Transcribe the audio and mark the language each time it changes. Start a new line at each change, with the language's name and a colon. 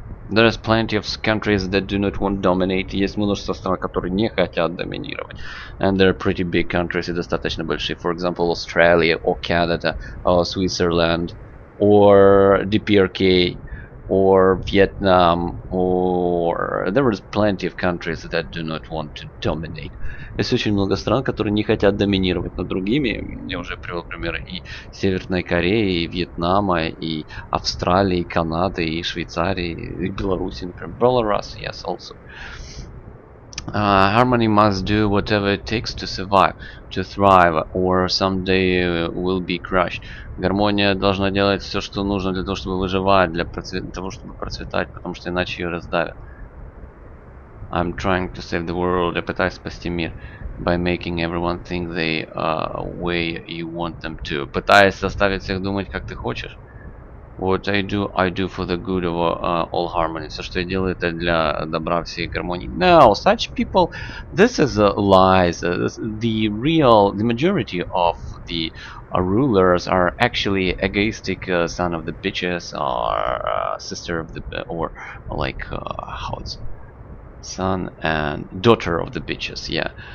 English: There's plenty of countries that do not want to dominate.
Russian: Есть множество стран, которые не хотят доминировать.
English: And they're pretty big countries
Russian: и достаточно большие.
English: For example, Australia or Canada or Switzerland or DPRK or Vietnam or there is plenty of countries that do not want to dominate.
Russian: Есть очень много стран, которые не хотят доминировать над другими. Я уже привел примеры и Северной Кореи, и Вьетнама, и Австралии, и Канады, и Швейцарии, и Беларуси, например.
English: Belarus, yes, also. Harmony must do whatever it takes to survive, to thrive, or someday will be crushed.
Russian: Гармония должна делать все, что нужно для того, чтобы выживать, для того, чтобы процветать, потому что иначе ее раздавят.
English: I'm trying to save the world.
Russian: Я пытаюсь спасти мир
English: by making everyone think the way you want them to.
Russian: Пытаясь заставить всех думать, как ты хочешь.
English: What I do for the good of all harmony.
Russian: Все, что я делаю, это для добра всей гармонии.
English: No, such people, this is lies. The majority of the rulers are actually egoistic son of the bitches or sister of the, or like how it's son and daughter of the bitches, yeah.